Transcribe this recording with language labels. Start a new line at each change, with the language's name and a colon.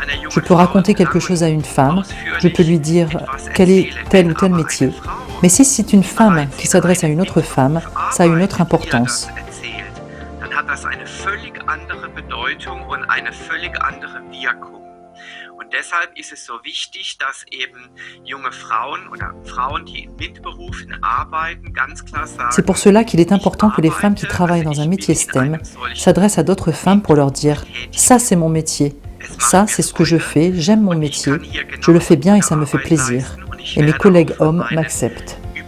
French: Je peux raconter quelque chose à une femme, je peux lui dire quel est tel ou tel métier. Mais si c'est une femme qui s'adresse à une autre femme, ça a une autre importance.
German: Dann hat das eine völlig andere Bedeutung und eine völlig andere Wirkung. Und deshalb ist es so wichtig, dass eben junge Frauen oder Frauen, die in MINT-Berufen arbeiten, ganz klar sagen,
French: C'est pour cela qu'il est important que les femmes qui travaillent dans un métier STEM s'adressent à d'autres femmes pour leur dire « ça c'est mon métier, ça c'est ce que je fais, j'aime mon métier, je le fais bien et ça me fait plaisir, et mes collègues hommes m'acceptent ».